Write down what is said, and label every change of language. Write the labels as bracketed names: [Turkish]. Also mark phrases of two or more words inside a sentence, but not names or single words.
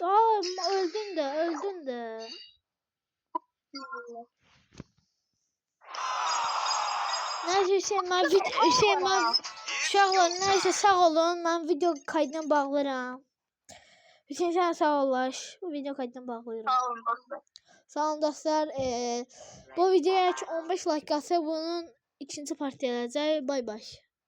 [Turkish] Öldün de. Neyse Hüseyin ben uşaqlar neyse sağ olun. Ben video kaydını bağlayıram. Hüseyin sen sağ olaş. Bu video kaydını bağlayıram. Sağ olun dostlar. Sağ olun dostlar. [Azerbaijani] Bu videoya 15 like gəlsə bunun ikinci partı gələcək. [English] Bay bay.